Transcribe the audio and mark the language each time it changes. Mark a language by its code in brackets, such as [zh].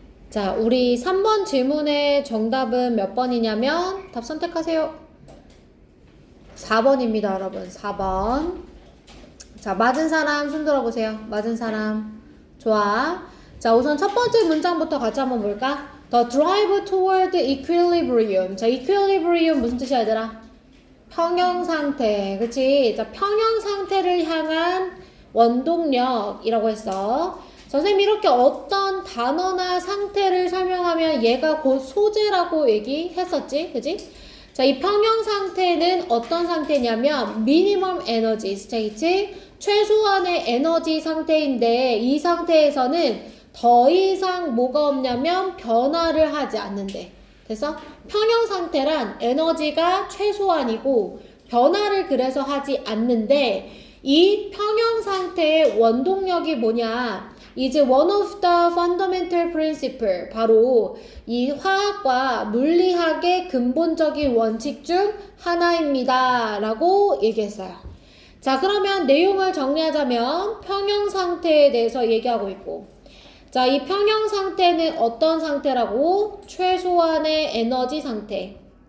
[ko] 자, 우리 3번 질문의 정답은 몇 번이냐면 답 선택하세요. 4번입니다, 여러분. 4번. 자, 맞은 사람 손 들어보세요. 맞은 사람. 좋아. 자, 우선 첫 번째 문장부터 같이 한번 볼까? [en] The drive toward equilibrium. [ko] 자, equilibrium 무슨 뜻이야, 얘들아? 평형 상태. 그치? 자, 평형 상태를 향한 원동력이라고 했어. 선생님이 이렇게 어떤 단어나 상태를 설명하면 얘가 곧 소재라고 얘기했었지? 그치? 자, 이 평형 상태는 어떤 상태냐면 [en] minimum energy state, [ko] 최소한의 에너지 상태인데 이 상태에서는 더 이상 뭐가 없냐면 변화를 하지 않는데. 됐어? 평형 상태란 에너지가 최소한이고 변화를 그래서 하지 않는데 이 평형 상태의 원동력이 뭐냐? [en] is one of the fundamental principle. [ko] 바로 이 화학과 물리학의 근본적인 원칙 중 하나입니다. 라고 얘기했어요. 자, 그러면 내용을 정리하자면 평형 상태에 대해서 얘기하고 있고, 자, 이 평형 상태는 어떤 상태라고? 최소한의 에너지 상태.